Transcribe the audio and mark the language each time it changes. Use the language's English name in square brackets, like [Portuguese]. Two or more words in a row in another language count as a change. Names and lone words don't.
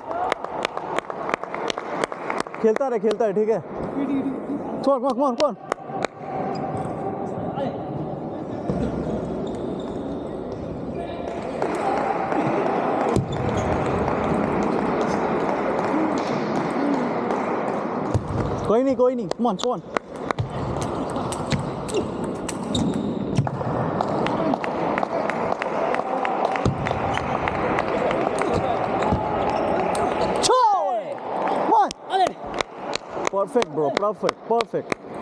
[Hindi] खेलता रहे, ठीक है? [English] Come on. [Hindi] कोई नहीं. [English] Come on. Perfect, bro. Perfect.